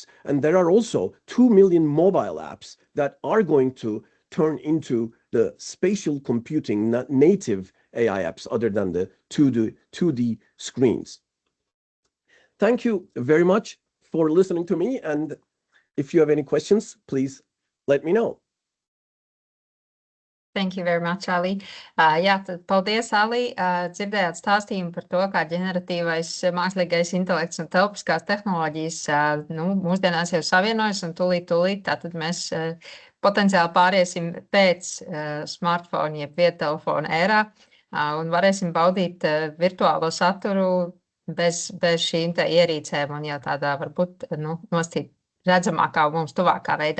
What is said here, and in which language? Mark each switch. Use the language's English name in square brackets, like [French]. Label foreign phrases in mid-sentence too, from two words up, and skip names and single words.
[English] And there are also 2 million mobile apps that are going to turn into the spatial computing native AI apps, other than the 2D screens. Thank you very much for listening to me. And if you have any questions, please let me know. Thank you very much, Ali. [Latvian] Jā, tad paldies, Ali. Dzirdējāt stāstījumu par to, kā ģeneratīvais mākslīgais intelekts un telpiskās tehnoloģijas mūsdienās jau savienojas, un tūlīt tātad mēs potenciāli pāriesim pēc smartphone, jeb viedtelefona ērā, un varēsim baudīt virtuālo saturu bez šīm te ierīcēm un jau tādā varbūt nostīt redzamākā un mums tuvākā veidā.